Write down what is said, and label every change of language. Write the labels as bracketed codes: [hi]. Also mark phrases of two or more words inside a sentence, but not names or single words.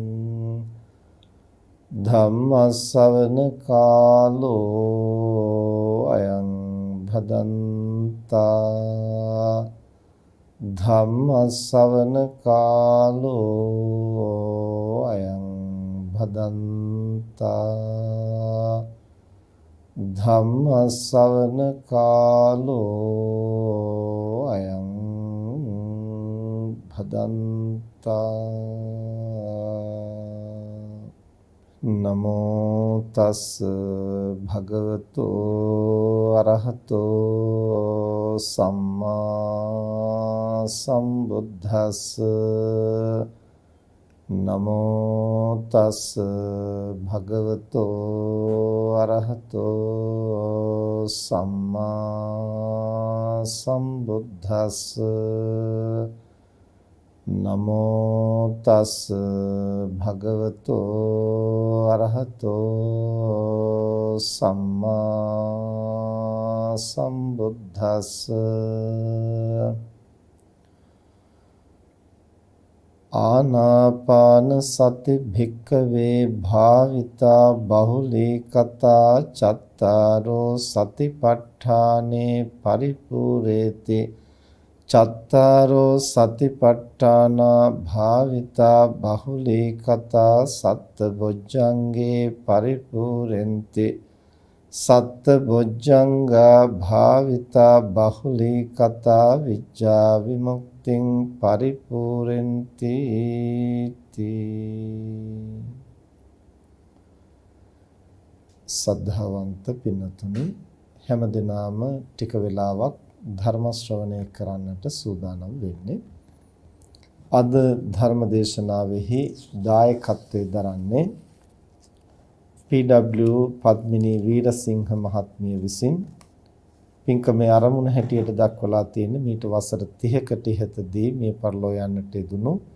[pi] धम्मश्रवण कालो अयं भदन्ता धम्मश्रवण कालो अयं भदन्ता धम्मश्रवण कालो अयं भदन्ता नमो तस् भगवतो अरहतो सम्मा सम्बुद्धस् नमो तस् भगवतो अरहतो सम्मा सम्बुद्धस् नमो तस् भगवतो अरहतो सम्मा सम्बुद्धस् आनापान सति भिक्खवे भाविता बहुली कथा चत्तारो सतिपट्ठाने परिपूरेति चत्तारो सतिपट्ठाना भाविता बहुली कथा सत्तबोज्जंगे परिपूरेन्ति सत्तबोज्जंगा भाविता बहुली कथा विज्जा विमुक्तिं परिपूरेन्ति [si] සද්ධාවන්ත පින්නතුනි හැමදෙනාම ටික වෙලාවක් ධර්ම ශ්‍රවණය කරන්නට සූදානම් වෙන්නේ. අද ධර්ම දේශනාවෙහි දායකත්වයෙන් දරන්නේ PW පද්මිනී වීරසිංහ මහත්මිය විසින් පින්කමේ ආරමුණ හැටියට දක්වලා තියෙන මීට වසර 30කට ඉහතදී මේ පරිලෝ යන්නට යෙදුණු